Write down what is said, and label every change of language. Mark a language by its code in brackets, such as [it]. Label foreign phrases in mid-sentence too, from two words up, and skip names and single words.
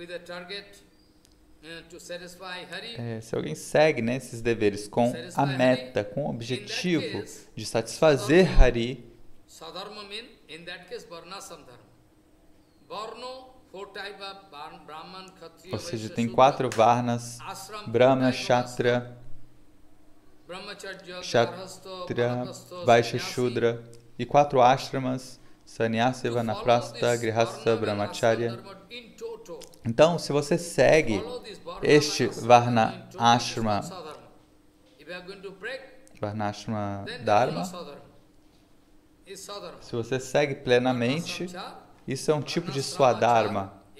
[pt] se alguém segue esses deveres com a meta, com o objetivo de satisfazer Hari, ou seja, tem 4 Varnas: Brahmana, Kshatriya, Vaishya, Shudra, e 4 Ashramas: Sannyasa, Vanaprastha, Grihastha, Brahmacharya. Então, se você segue este Varna Ashrama Dharma, se você segue plenamente, isso é um tipo de Swadharma.